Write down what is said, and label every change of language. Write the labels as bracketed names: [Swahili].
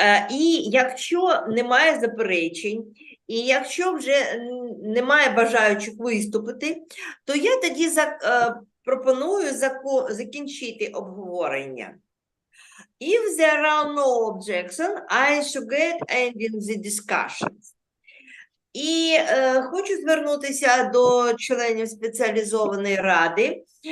[Ukrainian] І якщо немає заперечень, і якщо вже немає бажаючих виступити, то я тоді пропоную закінчити обговорення. [English] If there are no objections, I suggest ending the discussions. [Ukrainian] І хочу звернутися до членів спеціалізованої ради.